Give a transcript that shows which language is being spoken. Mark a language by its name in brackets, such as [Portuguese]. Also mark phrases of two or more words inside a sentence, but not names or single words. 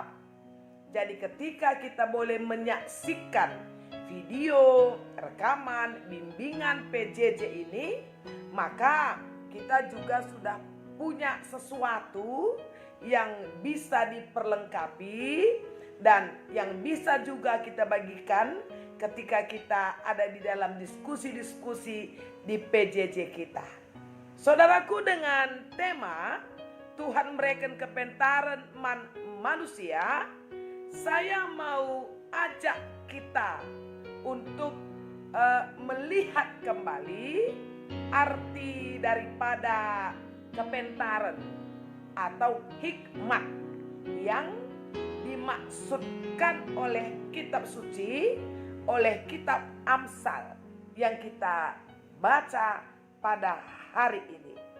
[Indonesian] Jadi ketika kita boleh menyaksikan video, rekaman, bimbingan PJJ ini, maka kita juga sudah punya sesuatu yang bisa diperlengkapi dan yang bisa juga kita bagikan ketika kita ada di dalam diskusi-diskusi di PJJ kita. Saudaraku, dengan tema Tuhan mereken kepentaran manusia, saya mau ajak kita untuk melihat kembali arti daripada kepentaran atau hikmat yang dimaksudkan oleh kitab suci, oleh kitab Amsal yang kita baca pada hari ini.